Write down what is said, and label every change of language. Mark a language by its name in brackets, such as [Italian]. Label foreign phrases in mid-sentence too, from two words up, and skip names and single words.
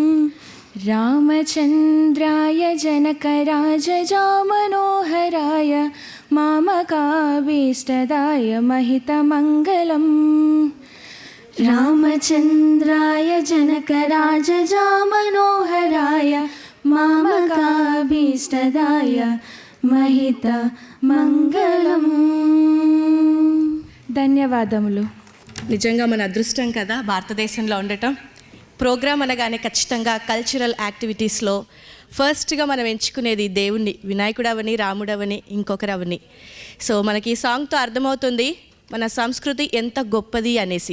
[Sanskrit] रामचन्द्राय जनकराजजामनोहराय मामकाभीष्टदाय महितमङ्गलम् रामचन्द्राय जनकराजजामनोहराय मामकाभीष्टदाय महितमङ्गलम्. [Telugu] ధన్యవాదములు. నిజంగా మన అదృష్టం కదా భారతదేశంలో ఉండటం. ప్రోగ్రాం అనగానే ఖచ్చితంగా [English] cultural activitieslo [Telugu] ఫస్ట్గా మనం ఎంచుకునేది దేవుణ్ణి, వినాయకుడవని, రాముడవని, ఇంకొకరవని. సో మనకి ఈ సాంగ్తో అర్థమవుతుంది మన సంస్కృతి ఎంత గొప్పది అనేసి.